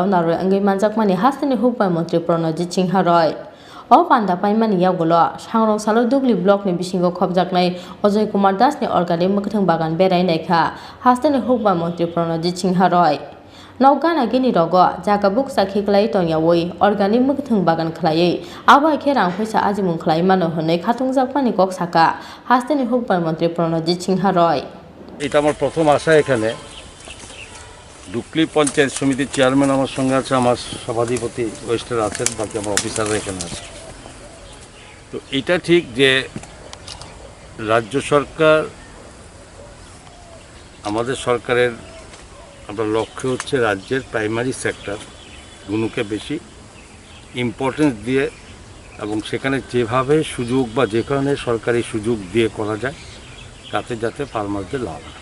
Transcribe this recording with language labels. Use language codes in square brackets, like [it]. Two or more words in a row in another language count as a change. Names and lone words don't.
[trp] नारो अंगै मानजाकमानि हास्तानि हुकबार मंत्री प्रणजित सिंह रॉय अ पान्दा पाइमानि यावगोलो सांग्रांसालो दुगली ब्लॉकनि बिसिंगो खबजागनाय अजय कुमार दासनि अर्गानिक मोगथों बागान बेरायनायखा हास्तानि हुकबार मंत्री प्रणजित सिंह रॉय नौगाना गिनी रगो जागा बुकसा खिकलाय तनयावै अर्गानिक मोगथों बागान खलायै आबो आखे रां फैसा आजिमुं खलाय मानो हनै खातुंजाकमानि कक्साका हास्तानि हुकबार मंत्री प्रणजित सिंह रॉय [bn] এটা আমার প্রথম আসা এখানে। ডুকলি পঞ্চায়েত সমিতির চেয়ারম্যান আমার সঙ্গে আছে, আমার সভাধিপতি ওয়েস্টের আছেন, বাকি আমার অফিসাররা এখানে আছে। তো এটা ঠিক যে রাজ্য সরকার, আমাদের সরকারের আমরা লক্ষ্য হচ্ছে রাজ্যের প্রাইমারি সেক্টরগুলোকে বেশি ইম্পর্টেন্স দিয়ে এবং সেখানে যেভাবে সুযোগ বা যেখানে সরকারি সুযোগ দিয়ে করা যায় তাতে যাতে ফার্মারদের লাভ হয়।